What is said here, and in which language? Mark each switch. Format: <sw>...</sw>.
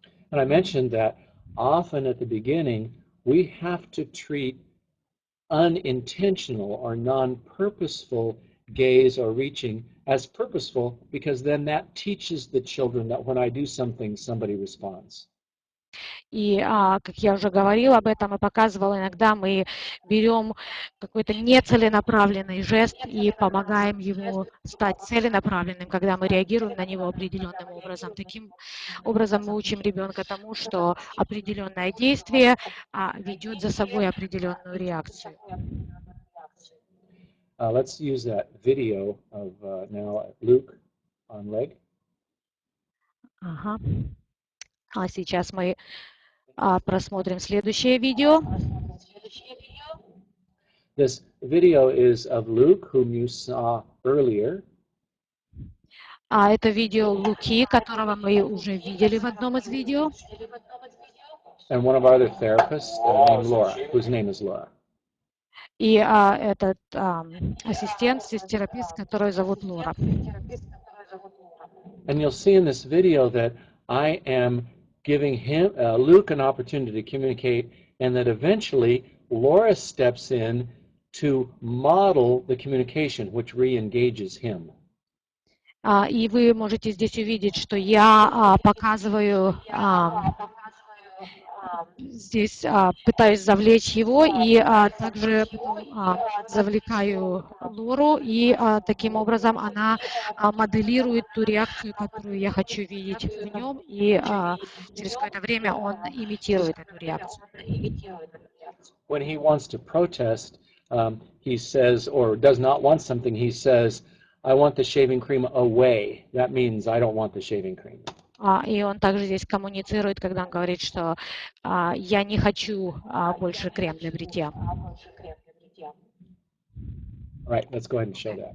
<en>And I mentioned that often at the beginning, we have to treat unintentional or non-purposeful gaze or reaching as purposeful, because then that teaches the children that when I do something, somebody responds.</en> <ru>И, как я уже говорила об этом и показывала, иногда мы берем какой-то нецеленаправленный жест и помогаем ему стать целенаправленным, когда мы реагируем на него определенным образом. Таким образом мы учим ребенка тому, что определенное действие ведет за собой определенную реакцию.</ru> <en>Let's use that video of now Luke on leg.</en> <ru>Ага. А сейчас мы просмотрим следующее видео.</ru> <en>This video is of Luke, whom you saw earlier.</en> <ru>Это видео Луки, которого мы уже видели в одном из видео.</ru> <en>And one of our other therapists named Laura, whose name is Laura.</en> <ru>И этот ассистент, терапевт, которую зовут Лора.</ru> <en>And you'll see in this video that I am giving Luke an opportunity to communicate, and that eventually Laura steps in to model the communication, which re-engages him.</en> <ru>И вы можете здесь увидеть, что я показываю, здесь пытаюсь завлечь его, и также завлекаю Лору, и таким образом она моделирует ту реакцию, которую я хочу видеть в нем, и через какое-то время он имитирует эту реакцию.</ru> <en>When he wants to protest, he says, or does not want something, he says, I want the shaving cream away. That means I don't want the shaving cream.</en> <ru>И он также здесь коммуницирует, когда он говорит, что я не хочу больше крем для бритья.</ru> <en>All right, let's go ahead and show that.</en>